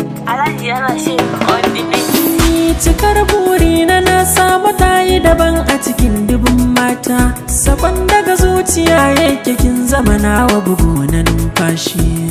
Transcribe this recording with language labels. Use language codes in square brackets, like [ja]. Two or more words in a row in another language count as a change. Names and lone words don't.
[ha] Alhaji yana shirin [en] on the beat. [ha] Ni cikar burina na samu tayi daban a cikin dubun mata. Sakon daga zuciya yake kin zama nawa bugu na numfashi.